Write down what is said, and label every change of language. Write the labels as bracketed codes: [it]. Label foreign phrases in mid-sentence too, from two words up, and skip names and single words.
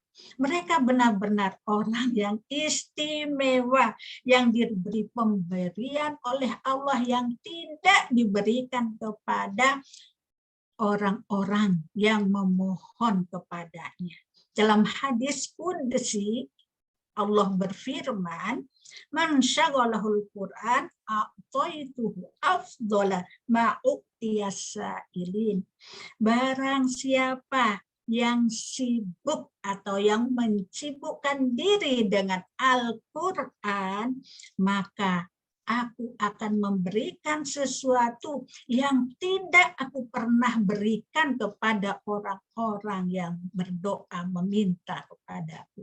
[id] Mereka benar-benar orang yang istimewa, yang diberi pemberian oleh Allah yang tidak diberikan kepada orang-orang yang memohon kepadanya. Dalam hadis qudsi, Allah berfirman, [ar] من شغله القرآن أعطيته أفضل ما أعطي السائلين. [id] Barang siapa yang sibuk atau yang mencibukkan diri dengan Al-Quran, maka aku akan memberikan sesuatu yang tidak aku pernah berikan kepada orang-orang yang berdoa meminta kepadaku.